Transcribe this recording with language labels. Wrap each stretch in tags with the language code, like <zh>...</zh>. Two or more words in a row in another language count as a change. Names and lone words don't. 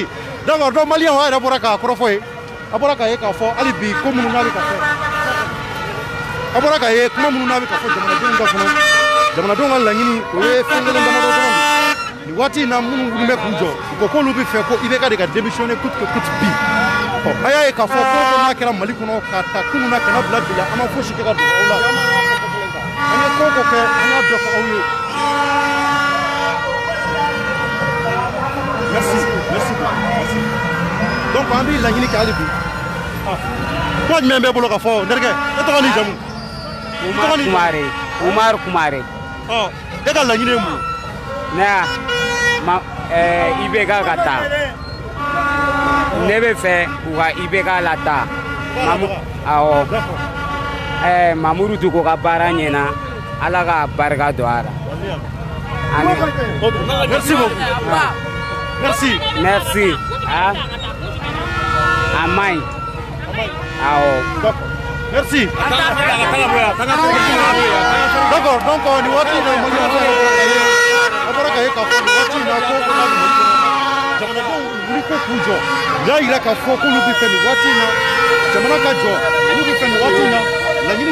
<fr>D'accord, donc Malien on a d'abord à Korofoy.</fr> <bm>Abora ka ye ka fɔ hali bi ko minnu n'a bɛ ka fɔ abora ka ye kuma minnu n'a bɛ ka fɔ jamanadenw ka kɔnɔ jamanadenw ka laɲini o ye fɛn kelen damadɔ dɔrɔn de nin waati in na minnu wuli bɛ k'u jɔ u ko k'olu bɛ fɛ ko IBK de ka démissionner</bm> <fr>coûte que coûte</fr> <bm>bi a y'a ye k'a fɔ ko n'a kɛra Mali kɔnɔ ka ta kunun na ka na bila bi la an ma fosi kɛ ka don aw la an ye ko o ko kɛ an y'a bɛɛ fɔ aw ye</bm> <fr>merci merci merci</fr> <bm>donc an b'i laɲini kɛ hali bi kuma jumɛn bɛ bolo ka fɔ Ndergɛ e tɔgɔ ni jamu Umar Kumare e ka laɲini ye mun ye IBK ka taa ne bɛ fɛ u ka IBK lataa awɔ Mamudu Duko ka baara ɲɛna Ala ka barika don a la</bm> <fr>merci beaucoup merci</fr> <bm>merci a maɲi awɔ</bm> <fr>merci d'accord donc</fr> <bm>ni waati in na Mali a bɔra ka ye k'a fɔ ni waati in na ko jamanadenw wuli ko k'u jɔ u y'a yira k'a fɔ k'olu bɛ fɛ nin waati in na jamana ka jɔ olu bɛ fɛ nin waati in na laɲini</bm>